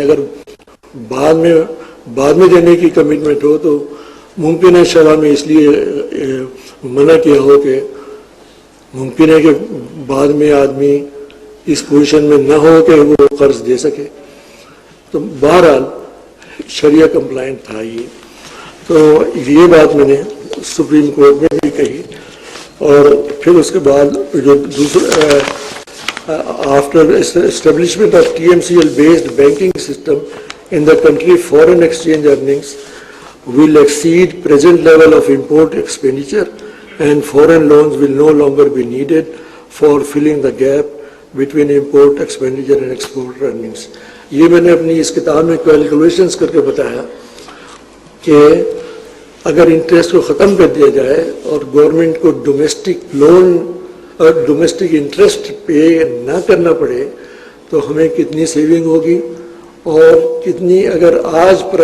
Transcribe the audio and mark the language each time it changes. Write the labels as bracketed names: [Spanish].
[Urdu] اگر بعد میں دینے کی کمٹمنٹ ہو تو ممکن ہے شرع میں اس لیے منع کیا ہو کہ ممکن ہے کہ بعد میں آدمی اس پوزیشن میں نہ ہو کہ وہ قرض دے سکے. تو بہرحال شریعہ کمپلائنٹ تھا یہ. تو یہ بات میں نے سپریم کورٹ میں بھی کہی. اور پھر اس کے بعد جو دوسرا after establishment of TMCL based banking system [English] in the country, foreign exchange earnings will exceed present level of import expenditure and foreign loans will no longer be needed for filling the gap between import expenditure and export earnings. [Urdu] یہ میں نے اپنی اس کتاب میں calculations کر کے بتایا کہ اگر انٹرسٹ کو ختم کر دیا جائے اور گورنمنٹ کو ڈومیسٹک لون اور ڈومیسٹک انٹرسٹ پے نہ کرنا پڑے تو ہمیں کتنی سیونگ ہوگی، اور کتنی اگر آج